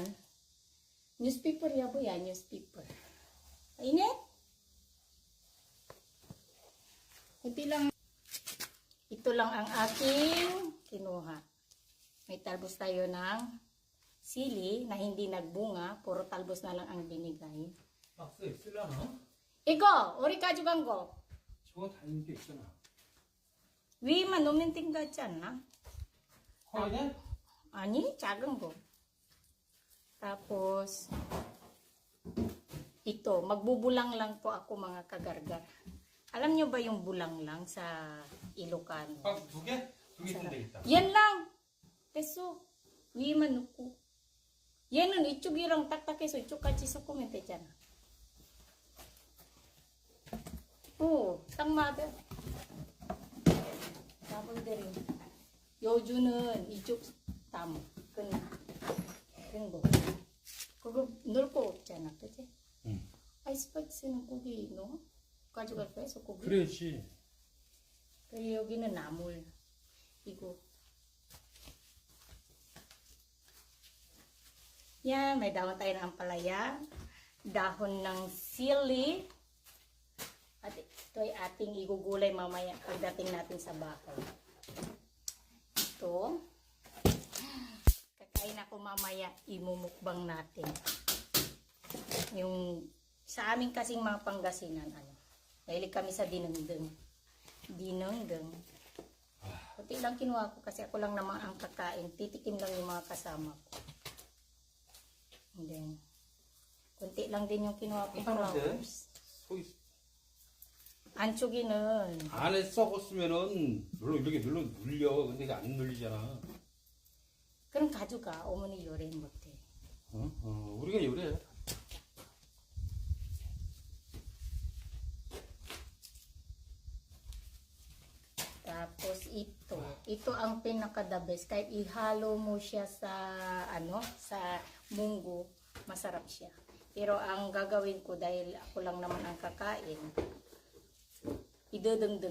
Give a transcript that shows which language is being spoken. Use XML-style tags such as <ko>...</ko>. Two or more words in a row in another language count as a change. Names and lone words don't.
<tl>Newspaper yabo yan. Newspaper. Kainit? Ito lang ang aking kinuha. May talbos tayo ng sili na hindi nagbunga, puro talbos na lang ang binigay.</tl> <ko>박스에 있으려나? 이거 우리 가져간 거 저거 다 있는 게 있잖아. 위만 놓으면 된 거 같지 않나? 커야 돼? 아니 작은 거.</ko> <tl>Tapos ito, magbubulang lang po ako mga kagargar. Alam nyo ba yung bulang lang sa Ilocano?</tl> <ko>박스 두 개? 두 개 있으면 되겠다.</ko> <tl>Yan lang. Teso,</tl> <ko>위만 넣고. 얘는 이쪽이랑 딱딱해서 이쪽까지 섞으면 되잖아. 오, 딱 맞아. 나분들이 여주는 이쪽 땀, 그런 거. 그거 넣을 거 없잖아, 그치? 응. 아이스박스는 고기 넣어? 가져갈 거야, 소고기? 그래야지. 그리고 여기는 나물. 이거.</ko> <tl>Yan, may dahon tayo ng ampalaya, dahon ng sili, at ito ay ating igugulay mamaya pagdating natin sa bahay. Ito, kakain ako mamaya, imumukbang natin. Yung sa amin kasing mga Pangasinan, mahilig kami sa dinengdeng. Dinengdeng. Kunti lang kinuha ko kasi ako lang naman ang kakain, titikim lang yung mga kasama ko. And then, kunti lang din yung kinuha ko flowers.</tl> <ko>안쪽에는 안에 썩었으면은 이렇게 눌려. 근데 이게 안 눌리잖아. 그럼 가져가. 어머니 요리 못해. 우리가 요리해.</ko> <tl>Tapos ito ang pinaka-</tl> <en>the best.</en> <tl>Kahit ihalo mo siya sa sa munggo, masarap siya. Pero ang gagawin ko dahil ako lang naman ang kakain, idudengdeng</tl>